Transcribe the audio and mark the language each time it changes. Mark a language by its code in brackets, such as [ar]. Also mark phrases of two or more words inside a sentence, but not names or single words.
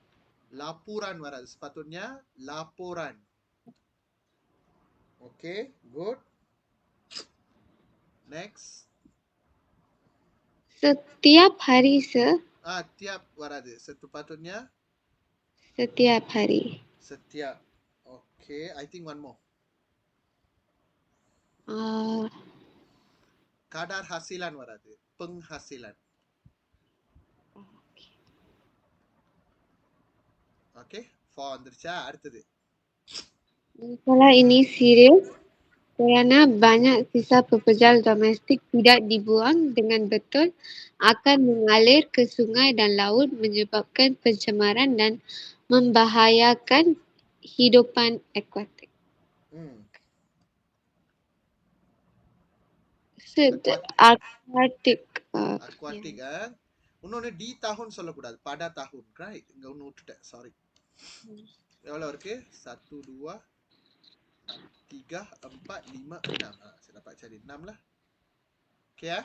[ms] Laporan வராது. Sepatutnya laporan. [en] Okay, good. [ms] Next. Setiap hari, sir. Tiap warada. Sepatutnya Setiap hari. setiap. [en] Okay, I think one more. [ms] Kadar hasilan warada. Penghasilan. [ta] Okay, 4 வந்துருச்சா? அடுத்தது. [ms] Masalah ini serius kerana banyak sisa pepejal domestik tidak dibuang dengan betul akan mengalir ke sungai dan laut menyebabkan pencemaran dan membahayakan hidupan akuatik. Aquatic. [ta] Aquatic. இன்னொன்று டி tahun சொல்லக்கூடாது, [ms] pada tahun. Right? [ta] இங்க ஒன்று விட்டுட்டேன், சாரி. எவ்வளோ இருக்கு? 1, 2, 3, 4, 5, 6. [ms] Saya dapat cari 6 lah. Okay ya?